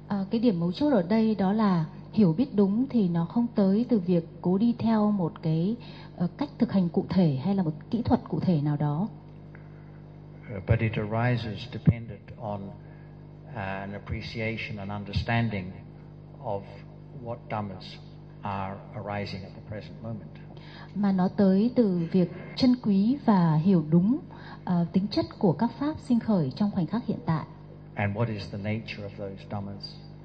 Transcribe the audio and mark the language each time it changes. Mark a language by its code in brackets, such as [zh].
[vi] Cái điểm mấu chốt ở đây đó là hiểu biết đúng thì nó không tới từ việc cố đi theo một cái cách thực hành cụ thể hay là một kỹ thuật cụ thể nào đó. [en] But it arises dependent on an appreciation and understanding of what dhammas are arising at the present moment. [vi] Mà nó tới từ việc trân quý và hiểu đúng tính chất của các pháp sinh khởi trong khoảnh khắc hiện tại. [en] And what is the nature of those dhammas?